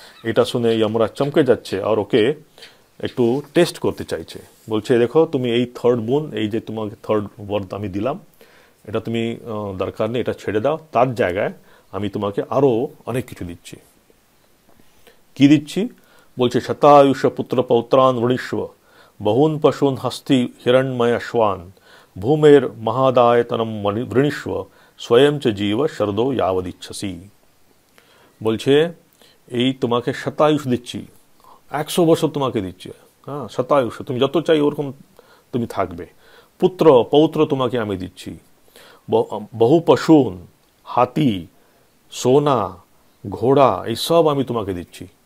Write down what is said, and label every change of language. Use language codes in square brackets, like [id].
[bn] এটা শুনে যমরাজ চমকে যাচ্ছে আর ওকে একটু টেস্ট করতে চাইছে। বলছে দেখো তুমি এই থার্ড বুন, এই যে তোমাকে থার্ড ওয়ার্ড আমি দিলাম, এটা তুমি দরকার নেই, এটা ছেড়ে দাও, তার জায়গায় আমি তোমাকে আরও অনেক কিছু দিচ্ছি। কি দিচ্ছি? বলছে [sa] শতায়ুষ পুত্র পৌত্রান वृणीष्व बहून् पशून् हस्ति हिरण्मय श्वान भूमेर महादायतनम वृणीष्व स्वयं च जीव शरदो यावदिच्छसि। [bn] বলছে এই তোমাকে শতায়ুষ দিচ্ছি, 100 বছর তোমাকে দিচ্ছি। হ্যাঁ, শতায়ুষ, তুমি যত চাই ওরকম তুমি থাকবে। পুত্র পৌত্র তোমাকে আমি দিচ্ছি। বহু পশুন, হাতি, সোনা, ঘোড়া, এই সব আমি তোমাকে দিচ্ছি।